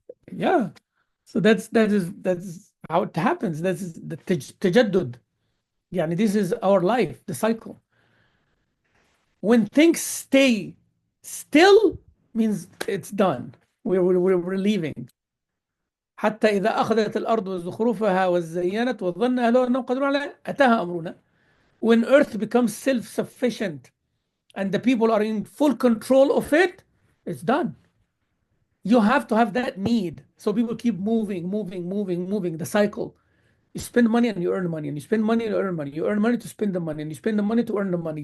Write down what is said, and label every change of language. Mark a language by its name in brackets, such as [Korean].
[English] Yeah. So that's how it happens. That is the tajaddud. Yeah, this is our life, the cycle. When things stay still, means it's done. We're leaving. [Arabic] حتى إذا أخذت الأرض زخرفها وزينت وظن أهلها أنهم قادرون عليها أتاها أمرنا. [English] When earth becomes self-sufficient and the people are in full control of it, it's done. You have to have that need. So people keep moving, the cycle. You spend money and you earn money, and you spend money and you earn money. You earn money to spend the money, and you spend the money to earn the money.